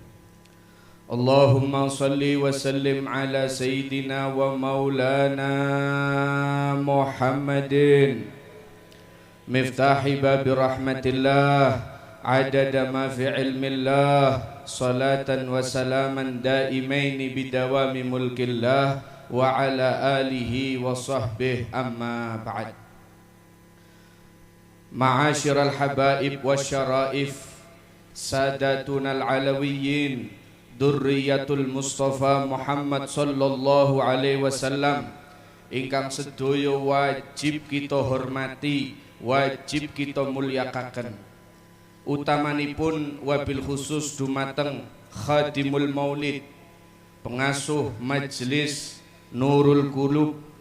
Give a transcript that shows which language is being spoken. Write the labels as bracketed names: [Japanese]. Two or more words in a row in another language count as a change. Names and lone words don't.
[Arabic] اللهم صل وسلم على سيدنا ومولانا محمد مفتاح باب رحمة الله عدد ما في علم الله صلاة وسلاما دائمين بدوام ملك الله وعلى آله وصحبه أما بعد. معاشر الحبائب والشرائف ساداتنا العلويين ذرية المصطفى محمد صلى الله عليه وسلم [Javanese] ingkang sedaya wajib kita hormati, wajib kita mulyakaken. Utamanipun wabil khusus dumateng Khadimul Maulid, pengasuh Majelis Nurul Qulub,